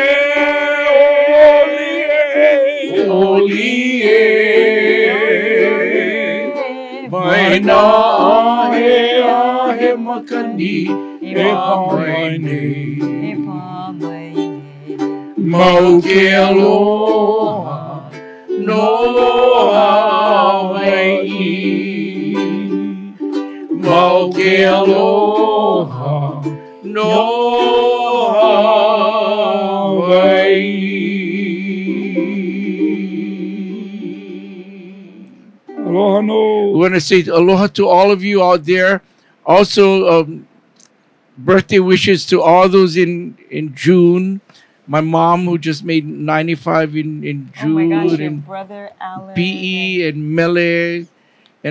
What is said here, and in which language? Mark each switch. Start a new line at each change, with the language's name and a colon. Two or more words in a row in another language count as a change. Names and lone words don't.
Hawaiian: mai na ahe makani E pa mai nei Mau ke aloha no Hawai'i ke aloha no Hawai'i. Aloha no.
English: We want to say aloha to all of you out there. Also, birthday wishes to all those in June. My mom, who just made 95 in Oh my gosh, June, your and brother Alan. PE and Mele, and